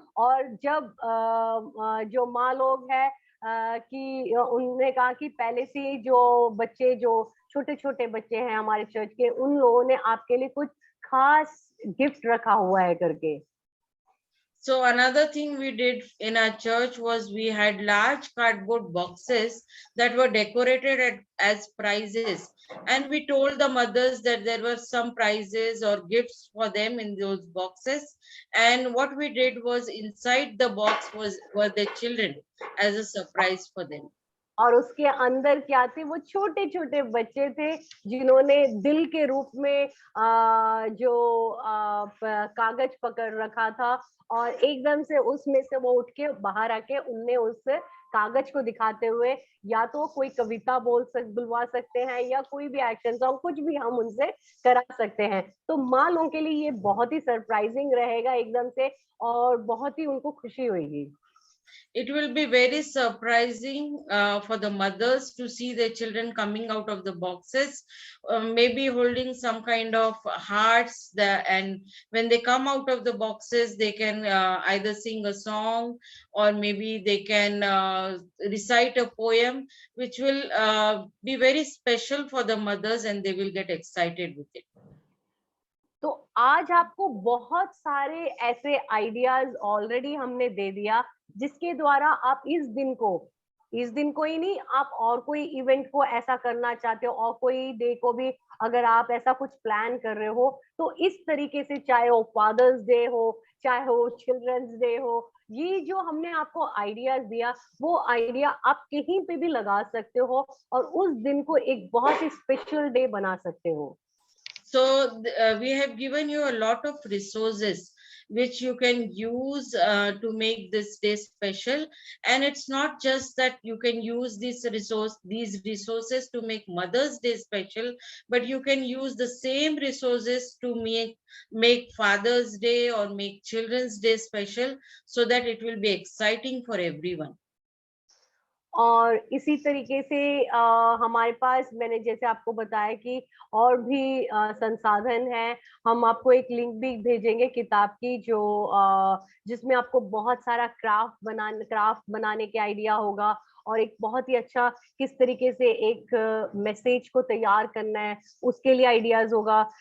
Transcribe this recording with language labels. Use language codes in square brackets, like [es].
[hi] और जब जो माँ लोग है कि उन्होंने कहा कि पहले से ही जो बच्चे, जो छोटे छोटे बच्चे हैं हमारे चर्च के, उन लोगों ने आपके लिए कुछ खास गिफ्ट रखा हुआ है करके। [en] So another thing we did in our church was we had large cardboard boxes that were decorated as prizes, and we told the mothers that there were some prizes or gifts for them in those boxes. And what we did was inside the box were the children as a surprise for them. [hi] और उसके अंदर क्या थे, वो छोटे छोटे बच्चे थे जिन्होंने दिल के रूप में जो कागज पकड़ रखा था, और एकदम से उसमें से वो उठ के बाहर आके उनने उस कागज को दिखाते हुए या तो कोई कविता बुलवा सकते हैं, या कोई भी एक्शन सॉन्ग, कुछ भी हम उनसे करा सकते हैं। तो माँ लोगों के लिए ये बहुत ही सरप्राइजिंग रहेगा एकदम से, और बहुत ही उनको खुशी होगी। [en] It will be very surprising for the mothers to see their children coming out of the boxes, maybe holding some kind of hearts. And when they come out of the boxes, they can either sing a song, or maybe they can recite a poem, which will be very special for the mothers, and they will get excited with it. [hi] तो आज आपको बहुत सारे ऐसे ideas already हमने दे दिया, जिसके द्वारा आप इस दिन को ही नहीं, आप और कोई इवेंट को ऐसा करना चाहते हो, और कोई डे को भी अगर आप ऐसा कुछ प्लान कर रहे हो, तो इस तरीके से, चाहे वो फादर्स डे हो, चाहे वो चिल्ड्रंस डे हो, ये जो हमने आपको आइडियाज दिया, वो आइडिया आप कहीं पे भी लगा सकते हो और उस दिन को एक बहुत ही स्पेशल डे बना सकते हो। [en] So we have given you a lot of resources which you can use to make this day special. And it's not just that you can use these resources to make Mother's Day special, but you can use the same resources to make Father's Day or make Children's Day special, so that it will be exciting for everyone. [hi] और इसी तरीके से हमारे पास, मैंने जैसे आपको बताया कि और भी संसाधन है। हम आपको एक लिंक भी भेजेंगे किताब की, जो जिसमें आपको बहुत सारा क्राफ्ट बनाने के आइडिया होगा, और एक बहुत ही अच्छा किस तरीके से एक मैसेज को तैयार करना है, उसके लिए आइडियाज होगा।